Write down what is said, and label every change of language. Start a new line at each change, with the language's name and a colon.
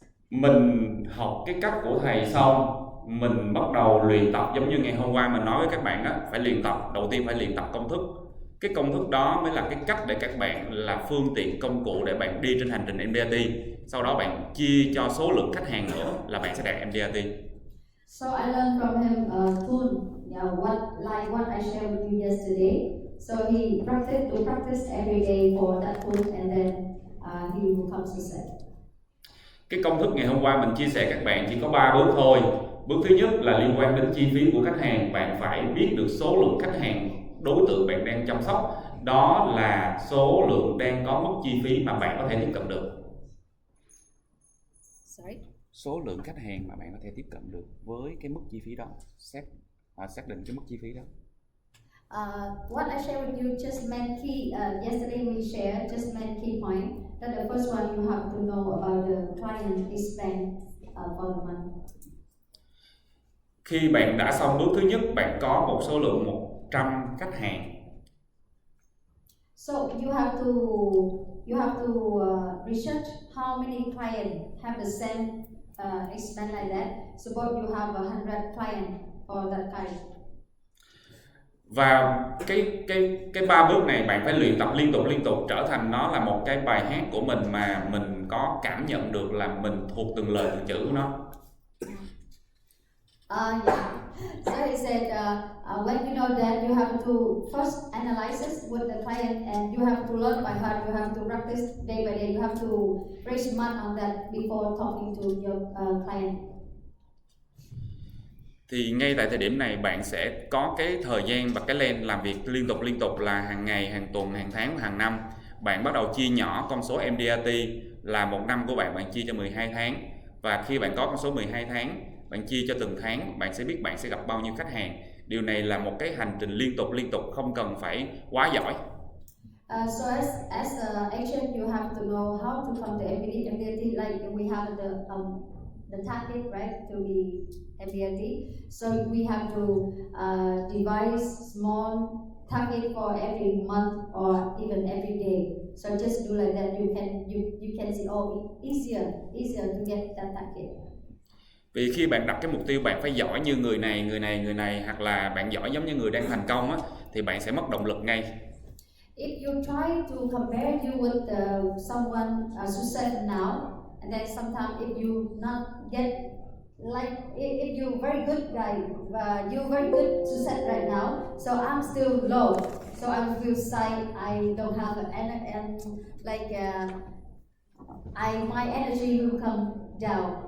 Vietnamese: Mình học cái cách của thầy xong, mình bắt đầu luyện tập giống như ngày hôm qua mình nói với các bạn á, phải luyện tập, đầu tiên phải luyện tập công thức. Cái công thức đó mới là cái cách để các bạn là phương tiện công cụ để bạn đi trên hành trình MDRT. Sau đó bạn chia cho số lượng khách hàng nữa là bạn sẽ đạt MDRT.
English: So I learned from him a tool, what I shared with you yesterday. So he practice every day for that tool and then he will become success.
Vietnamese: Cái công thức ngày hôm qua mình chia sẻ các bạn chỉ có 3 bước thôi. Bước thứ nhất là liên quan đến chi phí của khách hàng. Bạn phải biết được số lượng khách hàng đối tượng bạn đang chăm sóc. Đó là số lượng đang có mức chi phí mà bạn có thể tiếp cận được.
English: Sorry.
Vietnamese: Số lượng khách hàng mà bạn có thể tiếp cận được với cái mức chi phí đó. Xác định cái mức chi phí đó.
English: What I shared with you just meant key. Yesterday we shared just meant key point. That the first one you have to know about the client spend for the month.
Vietnamese: Khi bạn đã xong bước thứ nhất, bạn có một số lượng 100 khách hàng.
English: So you have to research how many clients have the same expense like that. Suppose you have 100 clients for that kind.
Vietnamese: Và cái 3 bước này bạn phải luyện tập liên tục trở thành nó là một cái bài hát của mình mà mình có cảm nhận được là mình thuộc từng lời từng chữ của nó.
English: Yeah. So he said, when you know that, you have to first analyze it with the client, and you have to learn by heart. You have to practice day by day. You have to raise mark on that before talking to your client.
Vietnamese: Thì ngay tại thời điểm này bạn sẽ có cái thời gian và cái plan làm việc liên tục là hàng ngày, hàng tuần, hàng tháng, hàng năm. Bạn bắt đầu chia nhỏ con số MDRT là một năm của bạn chia cho 12 tháng. Và khi bạn có con số 12 tháng, bạn chia cho từng tháng, bạn sẽ biết bạn sẽ gặp bao nhiêu khách hàng. Điều này là một cái hành trình liên tục, không cần phải quá giỏi.
English: So as an agent, you have to know how to come to MDRT. Like we have the target, right, to be MDRT. So we have to devise small target for every month or even every day. So just do like that. You can see, oh, easier to get that target.
Vietnamese: Vì khi bạn đặt cái mục tiêu bạn phải giỏi như người này, hoặc là bạn giỏi giống như người đang thành công á, thì bạn sẽ mất động lực ngay.
English: If you try to compare you with someone success now, and then sometimes if you not get like if you very good guy, you very good success right now, so I'm still low, so I will say I don't have my energy will come down.